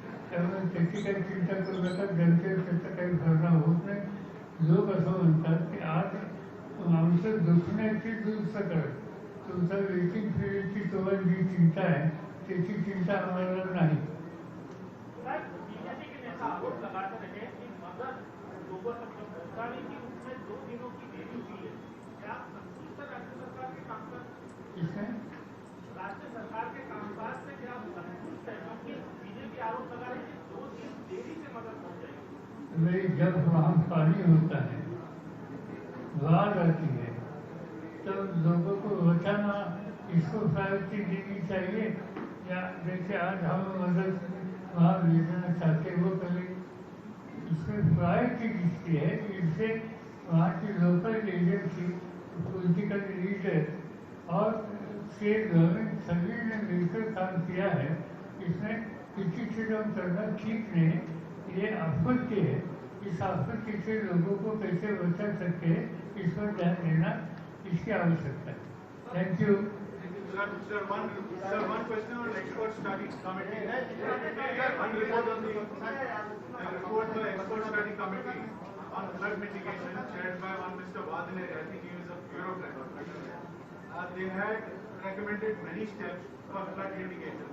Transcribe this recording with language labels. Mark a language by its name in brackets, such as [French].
[Marathi] त्यामुळे त्याची काही चिंता करू नका. जनतेवर त्याचा काही परिणाम होत नाही. लोक असं म्हणतात की आज आमचं दुखण्याची दुरुस्त करा, तुमचा वेटिंग पिरियडची तुम्हाला जी चिंता आहे त्याची चिंता आम्हाला नाही. [Hindi] बीजेपी के नेता आरोप लगाते रहे कि मदद लोगों तक जब पहुंचाने की उसमें 2 दिनों की देरी हुई है. क्या आप संतुष्ट है राज्य सरकार के कामकाज इसमें राज्य सरकार के कामकाज से क्या आप संतुष्ट है? क्योंकि बीजेपी आरोप लगा रही है 2 दिन देरी से मदद पहुंच जाएगी. भाई जब वहाँ पानी होता है, बाढ़ आती है, तो लोगों को बचाना इसको प्रायोरिटी देनी चाहिए या जैसे आज हम मदद वहाँ भेजना चाहते वो करें. इसमें प्रायोरिटी किसकी है? इससे वहाँ की लोकल एजेंसी, पॉलिटिकल लीडर और स्टेट गवर्नमेंट सभी ने मिलकर काम किया है. इसमें किसी चीज़ों करना ठीक नहीं. ये आपत्ति है. इस आपत्ति से लोगों को कैसे बचा सकते हैं इस पर ध्यान देना इसकी आवश्यकता है. [English] Thank you. Sir, one question on expert study committee. One report on the report the expert study committee on flood mitigation chaired by one Mr. Vadane. I think he is a bureaucrat. They had recommended many steps for flood mitigation.